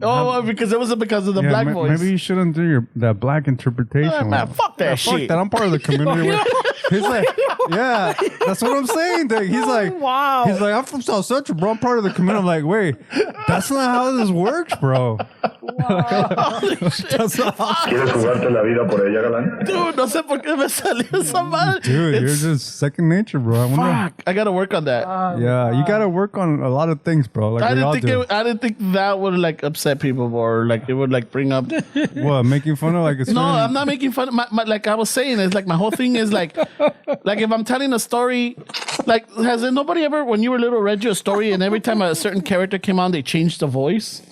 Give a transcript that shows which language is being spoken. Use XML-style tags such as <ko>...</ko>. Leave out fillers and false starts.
<en>Because it wasn't because of the black voice. Maybe you shouldn't do that black interpretation. Man, fuck that shit. Fuck that. I'm part of the community. He's like, yeah, that's what I'm saying. Dude. He's like, wow. He's like, I'm from South Central, bro. I'm part of the community. I'm like, wait, that's not how this works, bro. That's not how.</en> <es>¿Quieres jugarte la vida por ella, galán? Dude, no sé por qué me salió esa madre.</es> <en>Dude, you're just second nature, bro. Fuck, I gotta work on that. Yeah, you gotta work on a lot of things, bro. Like I we all do. didn't think that would like upset people or like it would like bring up. What, making fun of like a No, I'm not making fun. Like I was saying, it's like my whole thing is like if I'm telling a story, like has nobody ever when you were little read you a story and every time a certain character came on they changed the voice?</en>